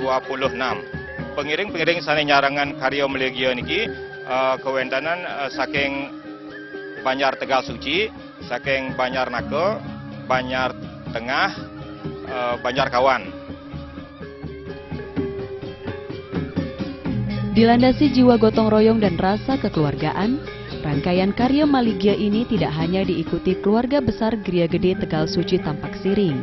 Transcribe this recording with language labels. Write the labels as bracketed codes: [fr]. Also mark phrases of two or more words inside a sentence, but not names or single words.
[ban] Pengiring-pengiring sane nyarangan Karya Maligya niki kewentanan saking Banjar Tegal Suci, saking Banjar Naka, Banjar Tengah, Banjar Kawan. [id] Dilandasi jiwa gotong royong dan rasa kekeluargaan, rangkaian Karya Maligya ini tidak hanya diikuti keluarga besar Geria Gede Tegal Suci Tampak Siring.